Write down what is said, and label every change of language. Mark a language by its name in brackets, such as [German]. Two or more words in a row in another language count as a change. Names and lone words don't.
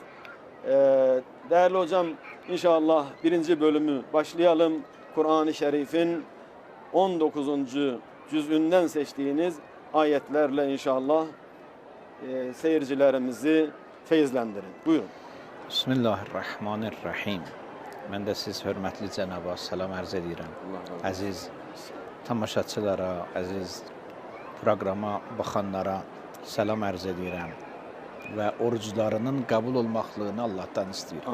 [Turkish] Değerli hocam, inşallah birinci bölümü başlayalım. Kur'an-ı Şerif'in 19. cüzünden seçtiğiniz ayetlerle inşallah seyircilerimizi feyizlendirin. Buyurun. [Arabic] Bismillahirrahmanirrahim. [Azerbaijani] Mən də siz hörmətli cənaba salam ərz edirəm. Əziz tamaşaçılara, əziz proqrama baxanlara salam ərz edirəm və oruclarının qəbul olmaqlığını Allahdan istəyirəm.